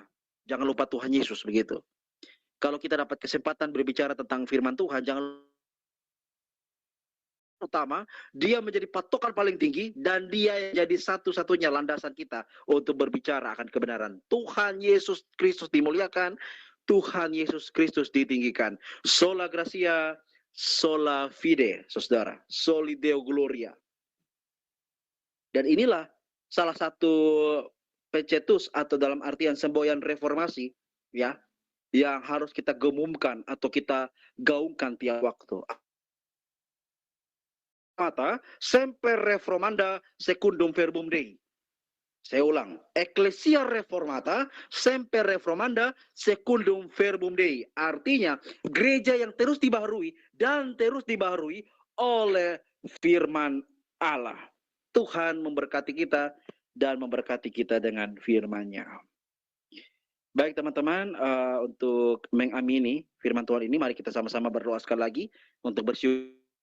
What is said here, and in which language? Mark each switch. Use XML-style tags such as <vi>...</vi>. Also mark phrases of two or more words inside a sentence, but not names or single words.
<id>Jangan lupa Tuhan Yesus, begitu. Kalau kita dapat kesempatan berbicara tentang firman Tuhan, jangan utama, dia menjadi patokan paling tinggi, dan dia yang jadi satu-satunya landasan kita untuk berbicara akan kebenaran. Tuhan Yesus Kristus dimuliakan, Tuhan Yesus Kristus ditinggikan.</id> <la>Sola gratia, sola fide, saudara. Soli Deo gloria.</la> <id>Dan inilah salah satu pencetus atau dalam artian semboyan reformasi, ya, yang harus kita gemumkan atau kita gaungkan tiap waktu.</id> <la>Semper reformanda secundum verbum Dei.</la> <id>Saya ulang,</id> <la>Ecclesia reformata semper reformanda secundum verbum Dei.</la> <id>Artinya, gereja yang terus dibaharui dan terus dibaharui oleh firman Allah. Tuhan memberkati kita dan memberkati kita dengan firman-Nya. Baik teman-teman, untuk mengamini firman Tuhan ini, mari kita sama-sama berdoa sekali lagi untuk bersyukur.</id>